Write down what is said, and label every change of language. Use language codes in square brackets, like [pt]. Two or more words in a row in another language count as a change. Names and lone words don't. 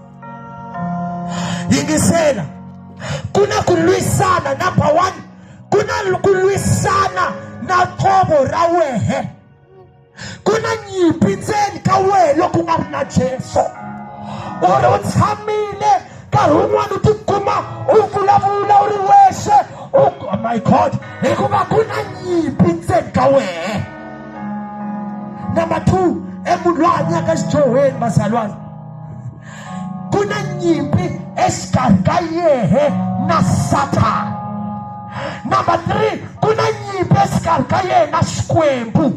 [ts] Yingisela, ku na ku lwisana number 1, ku na ku lwisana na khombo ra wehe. Ku na nyimpi ndzeni ka wena loko nga ri na Jesu. U ri u tshamile nkarhi wun'wana u tikuma u vulavula u ri wexe. [en] Oh my God, [ts] hikuva ku na nyimpi ndzeni ka wena. Number 2, munhu loyi a hanyaka xidyohweni vazalwana, ku na nyimpi exikarhi ka yehe na Satan. Number 3, ku na nyimpi exikarhi ka yehe na Xikwembu.